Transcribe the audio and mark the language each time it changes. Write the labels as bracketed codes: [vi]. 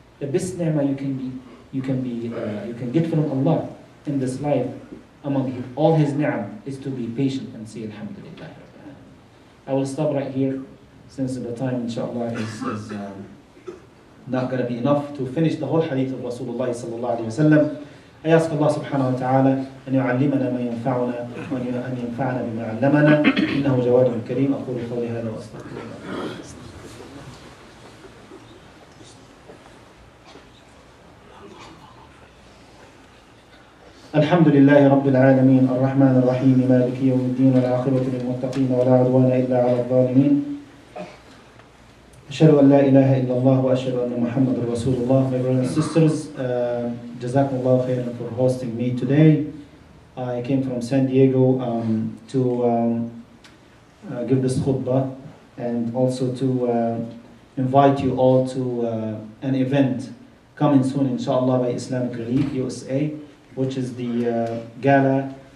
[en] The best ni'mah you can get from Allah in this life, among all His ni'am, is to be patient and say Alhamdulillah. I will stop right here, since the time, inshallah, is not going to be enough to finish the whole hadith of Rasulullah sallallahu alayhi wa sallam. I ask Allah subhanahu wa ta'ala [ar] أن يعلمنا ما ينفعنا وأن ينفعنا بما علمنا إنه جواد كريم. أقول قولي هذا وأستغفر الله. الحمد لله رب العالمين الرحمن الرحيم مالك يوم الدين والعاقبة للمتقين ولا عدوان إلا على الظالمين أشهد أن لا إله إلا الله وأشهد أن محمد رسول الله. [en] My brothers and sisters, Jazakumullah khairan for hosting me today. I came from San Diego to give this khutbah and also to invite you all to an event coming soon, inshallah, by Islamic Relief USA, which is the gala